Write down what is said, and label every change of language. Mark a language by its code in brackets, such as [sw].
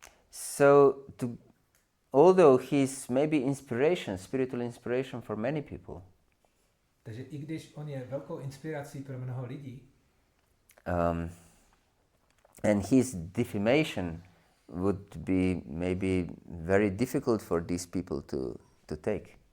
[en] So, although he's maybe spiritual inspiration for many people, [cs] Takže i když on je velkou inspirací pro mnoho lidí, [en] and his defamation would be maybe very difficult for these people to take.